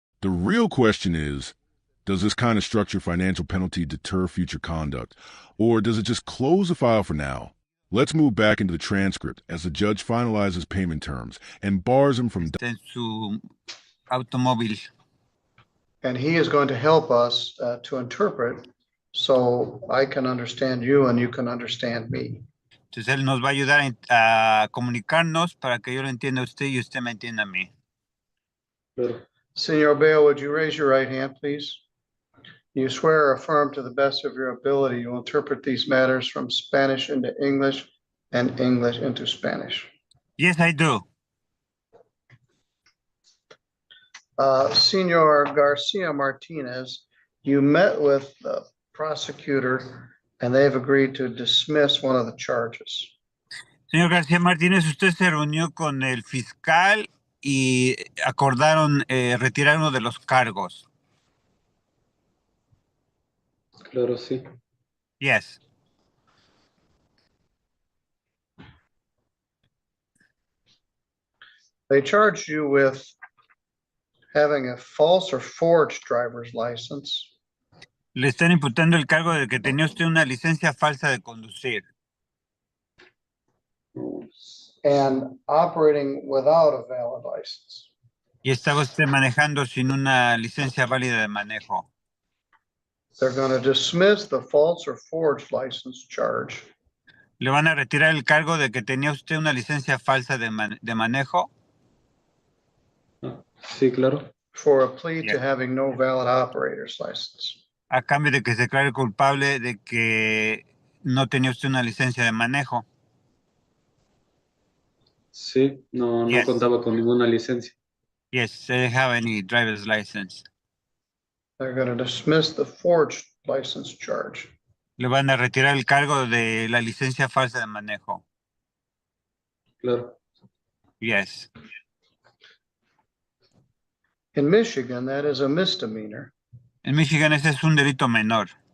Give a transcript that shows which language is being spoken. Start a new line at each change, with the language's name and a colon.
English: The real question is, does this kind of structured financial penalty deter future conduct, or does it just close the file for now? Let's move back into the transcript as the judge finalizes payment terms and bars him from...
Spanish: En su automóvil.
English: And he is going to help us to interpret so I can understand you and you can understand me.
Spanish: Entonces él nos va a ayudar a comunicarnos para que yo lo entienda a usted y usted me entienda a mí. Claro.
English: Senor Bale, would you raise your right hand, please? You swear or affirm to the best of your ability you will interpret these matters from Spanish into English and English into Spanish. Yes, I do. Senor Garcia Martinez, you met with the prosecutor and they've agreed to dismiss one of the charges.
Spanish: Señor García Martínez, usted se reunió con el fiscal y acordaron retirar uno de los cargos. Claro, sí.
English: Yes. They charged you with having a false or forged driver's license
Spanish: Le están imputando el cargo de que tenía usted una licencia falsa de conducir
English: and operating without a valid license.
Spanish: y estaba usted manejando sin una licencia válida de manejo.
English: They're going to dismiss the false or forged license charge
Spanish: Le van a retirar el cargo de que tenía usted una licencia falsa de manejo Sí, claro.
English: for a plea to Yeah. having no valid operator's license.
Spanish: a cambio de que se declare culpable de que no tenía usted una licencia de manejo. Sí, no
English: Yes.
Spanish: contaba con ninguna licencia.
English: Yes, they didn't have any driver's license. They're going to dismiss the forged license charge.
Spanish: Le van a retirar el cargo de la licencia falsa de manejo. Claro.
English: Yes. In Michigan, that is a misdemeanor.
Spanish: En Michigan ese es un delito menor.